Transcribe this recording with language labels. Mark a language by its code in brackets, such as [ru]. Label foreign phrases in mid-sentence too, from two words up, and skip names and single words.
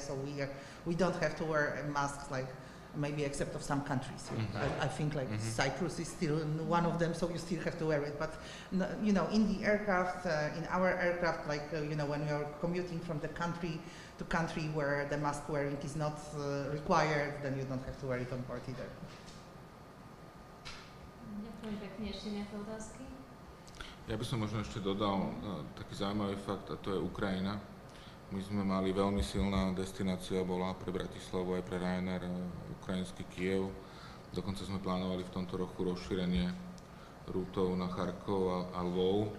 [en] So we don't have to wear masks, like maybe except of some countries. I think like Cyprus is still one of them, so you still have to wear it. But in the aircraft, in our aircraft, like when we are commuting from the country to country where the mask wearing is not required, then you don't have to wear it on board either. [sk] Ďakujem pekne. Ešte nejaké otázky? Ja by som možno ešte dodal taký zaujímavý fakt, a to je Ukrajina. My sme mali veľmi silná destinácia, bola pre Bratislavu aj pre Ryanair ukrajinský Kyjev. Dokonca sme plánovali v tomto roku rozšírenie rútov na Charkov a Lvov.